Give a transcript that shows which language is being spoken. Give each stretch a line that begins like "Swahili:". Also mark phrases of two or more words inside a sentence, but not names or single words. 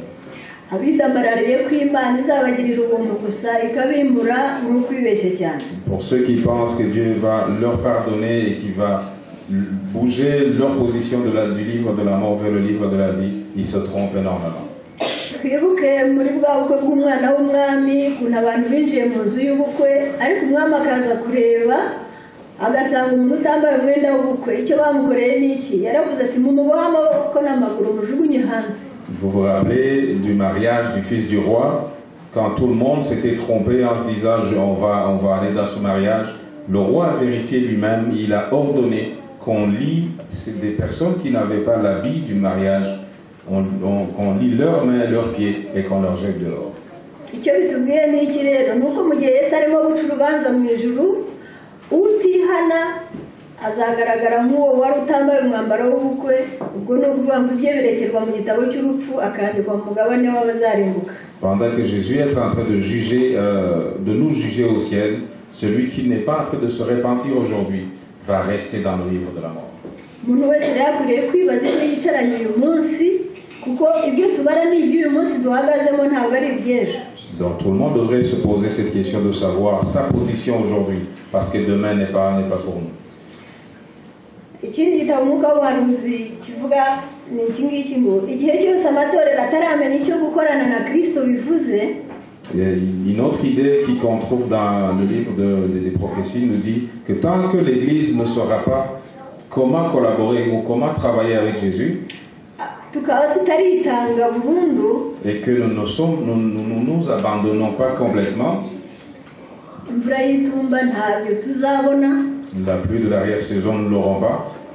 Kinyarwanda: Abidamarariye ko Imana izabagirira ubuntu gusa ikabimbura n'ukwibeshya cyane.
French: Pour ceux qui pensent que Dieu va leur pardonner et qui va bouger leur position du livre de la mort vers le livre de la vie, ils se trompent énormément.
Kinyarwanda: Twibuke muri bwa bukwe bw'umwana w'umwami kuntu abantu binjiye mu nzu y'ubukwe ariko umwami akaza kureba agasanga umuntu utambaye umwenda w'ubukwe. Icyo bamukoreye n'iki? Yaravuze ati mumubohe amaboko n'amaguru mujugunye hanze.
French: Vous vous rappelez du mariage du fils du roi, quand tout le monde s'était trompé en se disant on va aller dans ce mariage. Le roi a vérifié lui-même, il a ordonné qu'on lie des personnes qui n'avaient pas l'habit du mariage, qu'on lie leurs mains et leurs pieds et qu'on leur jette dehors.
Kinyarwanda: Icyo bitubwiye ni iki rero? Nuko mu gihe Yesu arimo guca urubanza mu ijuru, utihana azagaragara nk'uwo wari utambaye umwambaro w'ubukwe. Ubwo ni ukuvuga ngo ibyo birekerwa mu gitabo cy'urupfu akandikwa mu mugabane w'abazarimbuka.
French: Pendant que Jésus est en train de juger, de nous juger au ciel, celui qui n'est pas en train de se repentir aujourd'hui va rester dans le livre de la mort.
Kinyarwanda: Umuntu wese rero akwiriye kwibaza icyo yicaranye uyu munsi, kuko ibyo tubara ni iby'uyu munsi duhagazemo ntabwo ari iby'ejo.
French: Donc tout le monde devrait se poser cette question de savoir sa position aujourd'hui, parce que demain n'est pas pour nous.
Kinyarwanda: Ikindi gitabo umwuka w'ubuhanuzi kivuga ni iki ngiki ngo igihe cyose amatorero ataramenya icyo gukorana na Kristo bivuze.
French: Une autre idée qu'on trouve dans le livre des prophéties nous dit que tant que l'Église ne saura pas comment collaborer ou comment travailler avec Jésus, et que nous nous abandonnons pas complètement, la pluie de l'arrière-saison, nous ne l'aurons pas.